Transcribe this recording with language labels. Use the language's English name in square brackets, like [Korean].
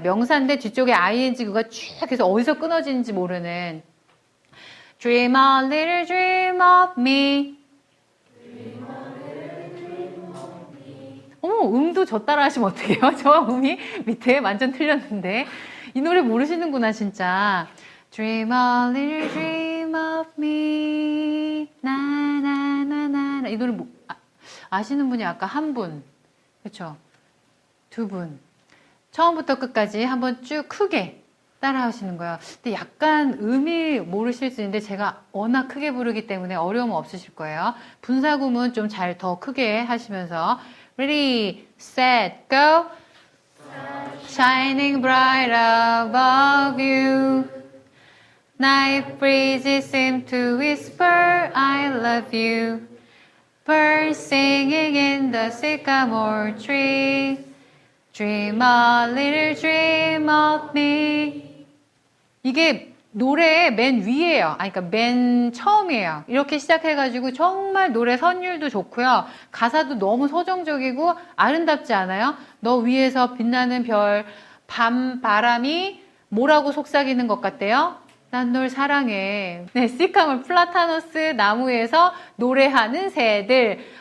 [Korean] 명사인데 뒤쪽에 ing가 쭉 해서 어디서 끊어지는지 모르는 [English] Dream a little dream of me. [Korean] 음도 저 따라 하시면 어떡해요? 저 음이 밑에 완전 틀렸는데. 이 노래 모르시는구나, 진짜. [English] Dream a little dream of me. 나나나나나. [Korean] 이 노래 아시는 분이 아까 한 분. 그쵸? 두 분. 처음부터 끝까지 한번 쭉 크게 따라 하시는 거예요. 근데 약간 음이 모르실 수 있는데 제가 워낙 크게 부르기 때문에 어려움 없으실 거예요. 분사구문 좀 잘 더 크게 하시면서 [English] Ready, set, go. Shining bright above you. Night breezes seem to whisper I love you. Birds singing in the sycamore tree. Dream a little dream of me. [Korean] 이게 노래의 맨 위에요. 그러니까 맨 처음이에요. 이렇게 시작해가지고 정말 노래 선율도 좋고요. 가사도 너무 서정적이고 아름답지 않아요? 너 위에서 빛나는 별, 밤 바람이 뭐라고 속삭이는 것 같대요? 난 널 사랑해. 네, 시카몰 플라타너스 나무에서 노래하는 새들.